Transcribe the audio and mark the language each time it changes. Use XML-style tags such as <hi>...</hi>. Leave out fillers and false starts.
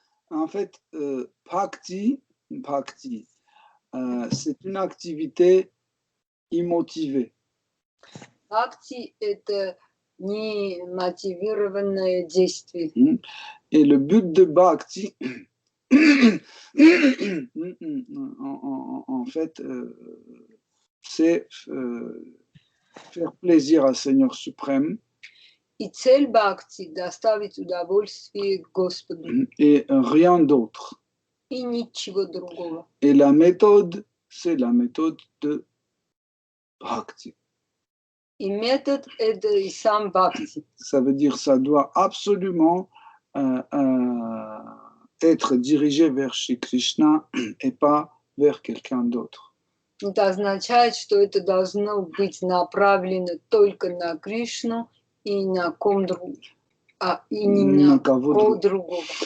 <fr>En fait, bhakti, c'est une activité immotivée.</fr> <ru>Бхакти – это немотивированное действие.</ru> <fr>Et le but de bhakti, en fait, c'est faire plaisir à Seigneur suprême.</fr> <ru>И цель бхакти – доставить удовольствие Господу.</ru> <fr>Et rien d'autre.</fr> <ru>И ничего другого.</ru> <fr>Et la méthode, c'est la méthode de bhakti.</fr> <ru>И метод – это и сам бхакти.</ru> <fr>Ça veut dire ça doit absolument être dirigé vers Shri Krishna et pas vers quelqu'un d'autre.</fr> <ru>Это означает, что это должно быть направлено только на Кришну и на ком другого, и не на кого другого.</ru>